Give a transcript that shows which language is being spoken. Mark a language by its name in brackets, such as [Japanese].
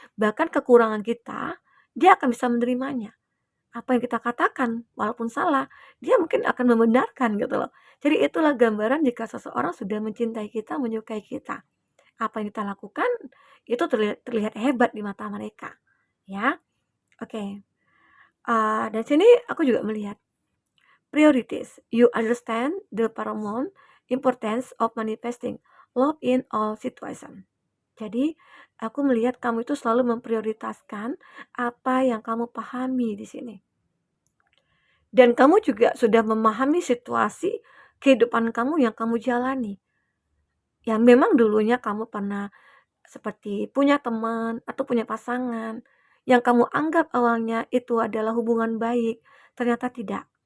[Indonesian] Bahkan kekurangan kita, dia akan bisa menerimanya. Apa yang kita katakan, walaupun salah, dia mungkin akan membenarkan gitu loh. Jadi itulah gambaran jika seseorang sudah mencintai kita, menyukai kita. Apa yang kita lakukan itu terlihat hebat di mata mereka, ya. Oke. Dan sini aku juga melihat priorities. [English] You understand the paramount importance of manifesting love in all situation. [Indonesian] Jadi aku melihat kamu itu selalu memprioritaskan apa yang kamu pahami di sini. Dan kamu juga sudah memahami situasi kehidupan kamu yang kamu jalani. Yang memang dulunya kamu pernah seperti punya teman atau punya pasangan yang kamu anggap awalnya itu adalah hubungan baik, ternyata tidak.